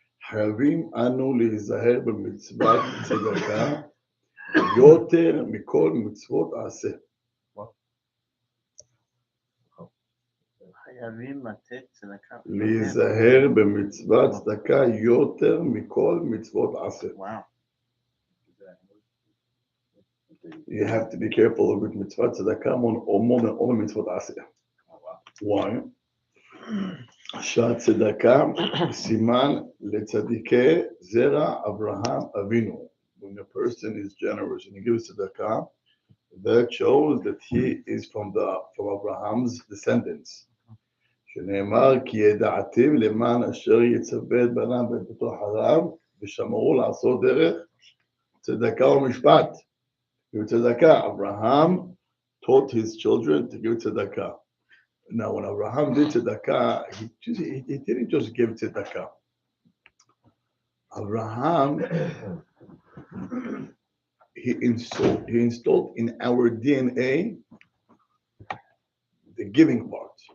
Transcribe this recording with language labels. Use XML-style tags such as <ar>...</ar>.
<he>חייבים אנו להיזהר במצוות צדקה יותר מכל מצוות עשה. חייבים לתת צדקה. להיזהר במצוות צדקה יותר מכל מצוות עשה.</he> <en>וואו. You have to be careful with mitzvah tzedakah more than all mitzvot asiyah. Why?</en> <he>שהצדקה סימן לצדיקי זרע אברהם אבינו.</he> <en>When a person is generous and he gives tzedakah, that shows that he is from Abraham's descendants.</en> <he>שנאמר כי ידעתיו למען אשר יצווה את בניו בתוך חרב ושמרו לעשות דרך צדקה ומשפט.</he> <en>Give tzedakah. Abraham taught his children to give tzedakah. Now, when Abraham did tzedakah, he didn't just give tzedakah. Abraham, he installed in our DNA the giving part.</en>